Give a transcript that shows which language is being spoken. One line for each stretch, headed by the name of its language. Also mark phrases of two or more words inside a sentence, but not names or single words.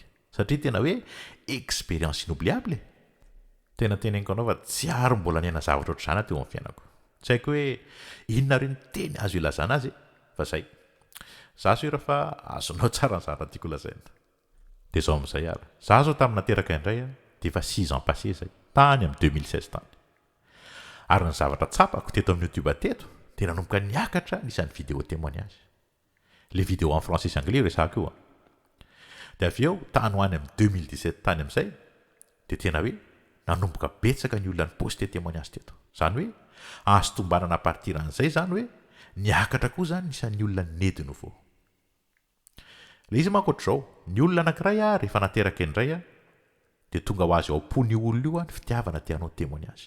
Malagasy: Satria tena hoe
French: expérience inoubliable.
Malagasy: Tena teneniko anao fa tsy ary mbola niaina zavatra ohatr'izany teo amin'ny fiainako. Tsy haiko hoe inona reo ny teny azo ilazana azy, fa izay. Za so ira fa azonao tsara ny zavatra tiako lazaina. Dia zao amin'izay ary. Za zao tamin'ny nateraka indray dia efa
French: 6 ans passé
Malagasy: izay, tany amin'ny 2016 tany. Ary ny zavatra tsapako teto amin'ny YouTube teto dia nanomboka niakatra nisan'ny
French: vidéo témoignage. Le vidéo en français
Malagasy: sy anglais resako io. Dia avy eo tany ho any amin'ny 2017 tany amin'izay dia tena hoe nanomboka betsaka ny olona ny
French: poste témoignage
Malagasy: teto. Zany hoe azo tombanana
French: à partir
Malagasy: an'izay zany hoe niakatra koa zany nisan'ny olona nedy nouveau. Le izy manko ohatr'izao, ny olona anankiray rehefa nateraka indray dia tonga ho azy ao am-pony olona io ny fitiavana tianao témoignage.